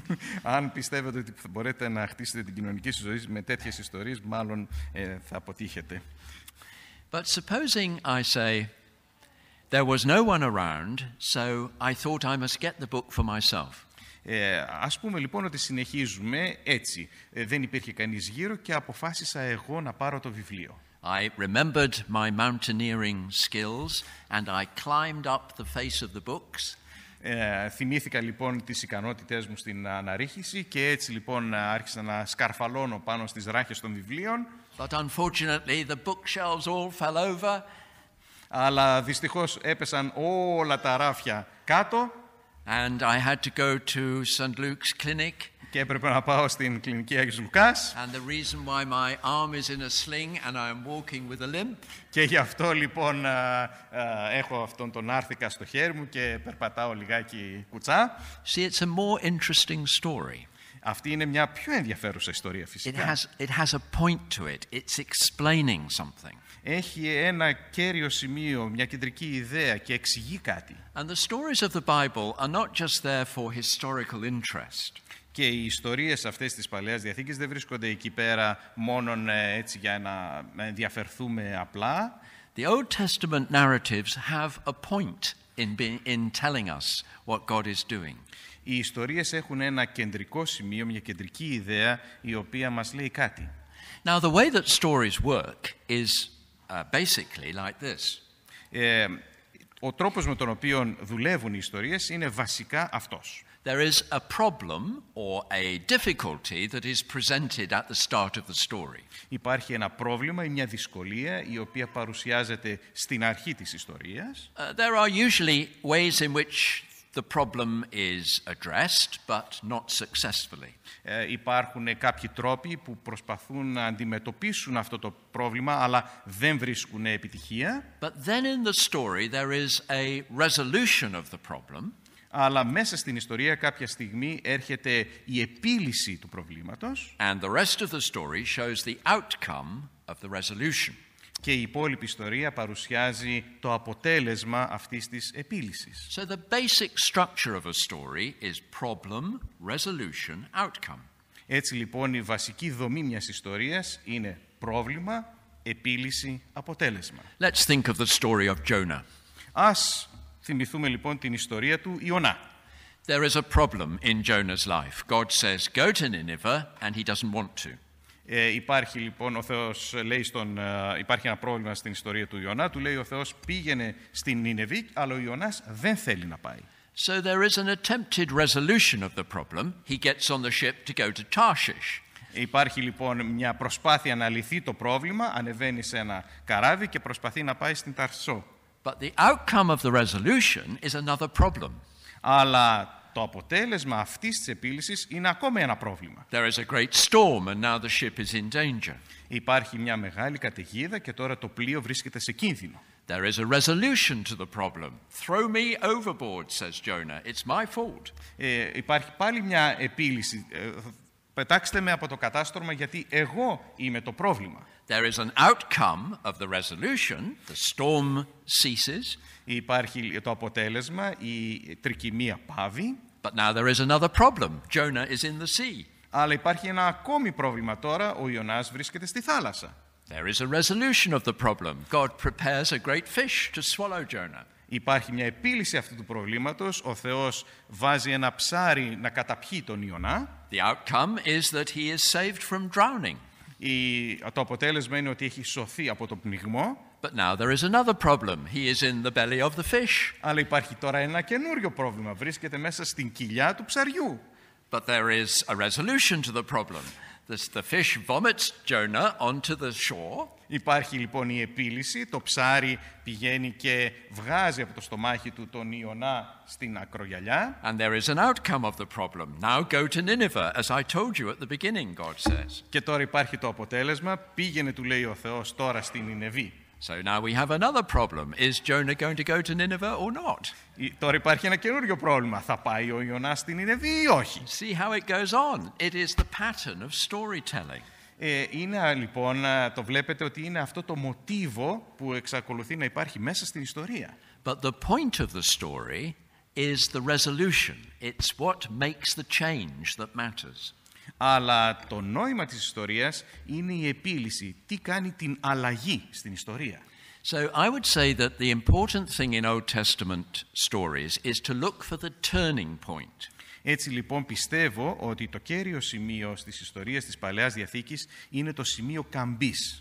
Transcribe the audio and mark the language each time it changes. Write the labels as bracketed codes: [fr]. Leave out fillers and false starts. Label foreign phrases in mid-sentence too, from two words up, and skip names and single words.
[el] Αν πιστεύετε ότι μπορείτε να χτίσετε την κοινωνική σας ζωή με τέτοιες ιστορίες, μάλλον θα αποτύχετε. [en] But supposing I say, there was no one around, so I thought I must get the book for myself. [el] Ας πούμε λοιπόν ότι συνεχίζουμε έτσι. Δεν υπήρχε κανείς γύρω και αποφάσισα εγώ να πάρω το βιβλίο. [en] I remembered my mountaineering skills and I climbed up the face of the books. [el] Θυμήθηκα λοιπόν τις ικανότητές μου στην αναρρίχηση και έτσι λοιπόν άρχισα να σκαρφαλώνω πάνω στις ράχες των βιβλίων. [en] But unfortunately the bookshelves all fell over. [el] Αλλά δυστυχώς έπεσαν όλα τα ράφια κάτω. [en] And I had to go to St. Luke's clinic. [el] Και έπρεπε να πάω στην κλινική Άγιος Λουκάς. [en] And the reason why my arm is in a sling and I am walking with a limp. [el] Και γι' αυτό λοιπόν έχω αυτόν τον άρθηκα στο χέρι μου και περπατάω λιγάκι κουτσά. [en] See, it's a more interesting story. [el] Αυτή είναι μια πιο ενδιαφέρουσα ιστορία φυσικά. [en] It has a point to it. It's explaining something. [el] Έχει ένα κέριο σημείο, μια κεντρική ιδέα και εξηγεί κάτι. [en] And the stories of the Bible are not just there for historical interest. [el] Και οι ιστορίες αυτές της Παλαιάς Διαθήκης δεν βρίσκονται εκεί πέρα μόνον έτσι για να ενδιαφερθούμε απλά. [en] The Old Testament narratives have a point in telling us what God is doing. [el] Οι ιστορίες έχουν ένα κεντρικό σημείο, μια κεντρική ιδέα η οποία μας λέει κάτι. [en] Now the way that stories work is basically like this. [el] Ο τρόπος με τον οποίο δουλεύουν οι ιστορίες είναι βασικά αυτός. [en] There is a problem or a difficulty that is presented at the start of the story. [el] Υπάρχει ένα πρόβλημα ή μια δυσκολία η οποία παρουσιάζεται στην αρχή της ιστορίας. [en] There are usually ways in which the problem is addressed, but not successfully. [el] Υπάρχουν κάποιοι τρόποι που προσπαθούν να αντιμετωπίσουν αυτό το πρόβλημα, αλλά δεν βρίσκουν επιτυχία. [en] But then in the story there is a resolution of the problem. [el] Αλλά μέσα στην ιστορία κάποια στιγμή έρχεται η επίλυση του προβλήματος. [en] And the rest of the story shows the outcome of the resolution. [el] Και η υπόλοιπη ιστορία παρουσιάζει το αποτέλεσμα αυτής της επίλυσης. [en] So the basic structure of a story is problem, resolution, outcome. [el] Έτσι λοιπόν η βασική δομή μιας ιστορίας είναι πρόβλημα, επίλυση, αποτέλεσμα. [en] Let's think of the story of Jonah. [el] Ας θυμηθούμε λοιπόν την ιστορία του Ιωνά. [en] There is a problem in Jonah's life. God says, go to Nineveh, and he doesn't want to. [el] Υπάρχει λοιπόν ο Θεός λέει υπάρχει ένα πρόβλημα στην ιστορία του Ιωνά. Του λέει ο Θεός πήγαινε στην Νινεβή, αλλά ο Ιωνάς δεν θέλει να πάει. [en] So there is an attempted resolution of the problem. He gets on the ship to go to Tarshish. [el] Υπάρχει λοιπόν μια προσπάθεια να λυθεί το πρόβλημα, ανεβαίνει σε ένα καράβι και προσπαθεί να πάει στην Ταρσό. [en] But the outcome of the resolution is another problem. [el] Αλλά το αποτέλεσμα αυτής της επίλυσης είναι ακόμα ένα πρόβλημα. [en] There is a great storm and now the ship is in danger. [el] Υπάρχει μια μεγάλη καταιγίδα και τώρα το πλοίο βρίσκεται σε κίνδυνο. [en] There is a resolution to the problem. Throw me overboard, says Jonah. It's my fault. [el] Υπάρχει πάλι μια επίλυση. Πετάξτε με από το κατάστρωμα γιατί εγώ είμαι το πρόβλημα. [en] There is an outcome of the resolution. The storm ceases. [el] Υπάρχει το αποτέλεσμα, η τρικυμία πάβει. [en] But now there is another problem. Jonah is in the sea. [el] Αλλά υπάρχει ένα ακόμη πρόβλημα τώρα. Ο Ιωνάς βρίσκεται στη θάλασσα. [en] There is a resolution of the problem. God prepares a great fish to swallow Jonah. [el] Υπάρχει μια επίλυση αυτού του προβλήματος. Ο Θεός βάζει ένα ψάρι να καταπιεί τον Ιωνά. [en] The outcome is that he is saved from drowning. [el] Το αποτέλεσμα είναι ότι έχει σωθεί από το πνιγμό. [en] But now there is another problem. He is in the belly of the fish. [el] Αλλά υπάρχει τώρα ένα καινούριο πρόβλημα. Βρίσκεται μέσα στην κοιλιά του ψαριού. [en] But there is a resolution to the problem. The fish vomits Jonah onto the shore. [el] Υπάρχει λοιπόν η επίλυση, το ψάρι πηγαίνει και βγάζει από το στομάχι του τον Ιωνά στην ακρογιαλιά. [en] And there is an outcome of the problem. Now go to Nineveh, as I told you at the beginning, God says. [el] Και τώρα υπάρχει το αποτέλεσμα, πήγαινε του λέει ο Θεός τώρα στην Νινεβή. [en] So now we have another problem. Is Jonah going to go to Nineveh or not? [el] Τώρα υπάρχει ένα καινούριο πρόβλημα. Θα πάει ο Ιωνάς στην Νινεβή ή όχι? [en] See how it goes on. It is the pattern of storytelling. [el] Είναι λοιπόν, το βλέπετε ότι είναι αυτό το μοτίβο που εξακολουθεί να υπάρχει μέσα στην ιστορία. [en] But the point of the story is the resolution. It's what makes the change that matters. [el] Αλλά το νόημα της ιστορίας είναι η επίλυση. Τι κάνει την αλλαγή στην ιστορία. [en] So I would say that the important thing in Old Testament stories is to look for the turning point. [el] Έτσι λοιπόν πιστεύω ότι το κέριο σημείο στις ιστορίες της Παλαιάς Διαθήκης είναι το σημείο καμπής.